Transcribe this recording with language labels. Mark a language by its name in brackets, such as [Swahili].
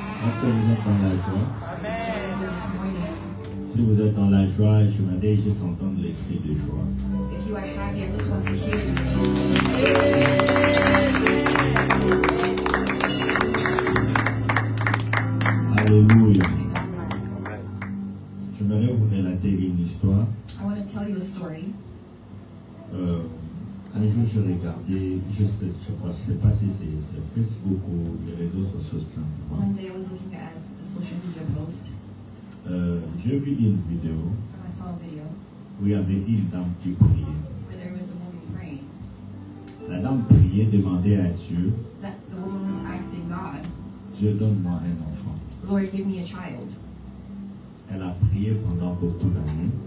[French] Est-ce que vous êtes dans la joie? [English] Joyful this morning. [French] Si vous êtes dans la joie, je voudrais juste entendre les cris de joie. [English] If you are happy, I just want to hear you. [French] Alléluia. J'aimerais vous relater une histoire. [English] I want to tell you a story. [French] Un jour, je regardais, juste, je crois, je ne sais pas si c'est sur Facebook ou les réseaux sociaux tout simplement. [English] One day I was looking at a social media post. [French] J'ai vu une vidéo [English] And I saw a video [French] où il y avait une dame qui priait. [English] where there was a woman praying. [French] La dame priait, demandait à Dieu, [English] That the woman was asking God, [French] Dieu donne-moi un enfant. [English] Lord, give me a child. [French] Elle a prié pendant beaucoup d'années,